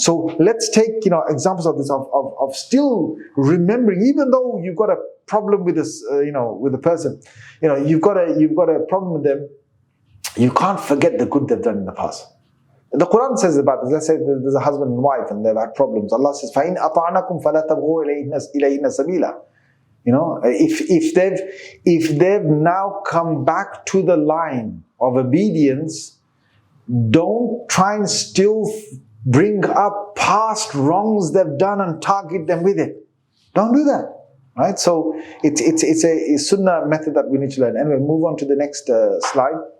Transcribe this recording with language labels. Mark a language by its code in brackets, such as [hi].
[en] So let's take examples of this, of still remembering, even though you've got a problem with this, with the person, you've got a problem with them. You can't forget the good they've done in the past. The Quran says about this. Let's say there's a husband and wife and they've had problems. Allah says, [ar] فَإِنْ أَطَعْنَكُمْ فَلَا تَبْغُوا إِلَيْهِنَّ سَبِيلًا. [en] If they've now come back to the line of obedience, don't try and still bring up past wrongs they've done and target them with it. Don't do that. Right? So it's a sunnah method that we need to learn. Anyway, move on to the next slide.